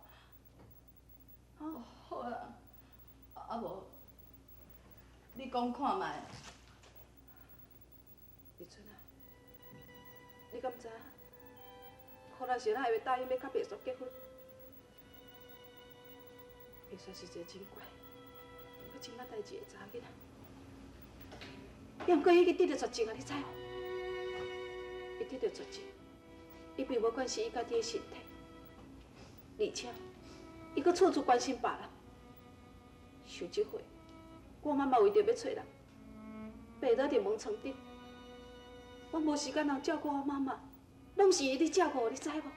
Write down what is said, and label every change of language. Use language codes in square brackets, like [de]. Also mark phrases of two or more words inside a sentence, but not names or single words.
[nan] 哦，好啊，啊无，你讲看卖。李春啊，你敢知影？苦辣是咱会答应要甲白雪结婚。白雪是一个真乖，佮真捌代志的查囡仔。毋过伊去得着绝症啊，你知无？伊得着绝症，伊并无关心伊家己的身体，而且伊佮处处关心别人。想即回，我妈妈为着要找人，爬倒伫门床顶，我无时间通照顾我妈妈，拢是伊伫照顾，你知无？